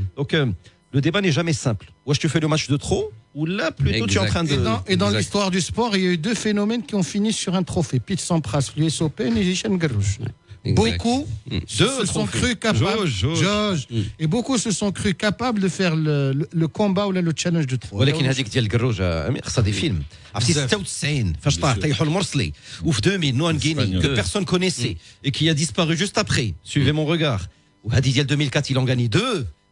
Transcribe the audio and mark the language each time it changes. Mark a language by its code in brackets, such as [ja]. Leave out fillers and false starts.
[fr] Donc le débat n'est jamais simple. Ou est-ce que tu fais le match de trop, ou là plutôt tu es en train de... Et dans l'histoire du sport, il y a eu 2 phénomènes qui ont fini sur un trophée. Pete Sampras, l'US Open et Hichem Garrouche. Beaucoup se sont crus capables. Et beaucoup se sont crus capables de faire le combat ou le challenge de trop. [ar] ولكن هذيك ديال الكروج خاصها [fr] des films. [ar] عرفتي 96 فاش طيحوا المرسلي وفي 2000 نوان غيني [fr] que personne connaissait et qui a disparu juste après. Suivez mon regard. [ar] وهذه ديال 2004 [fr] il en gagne 2.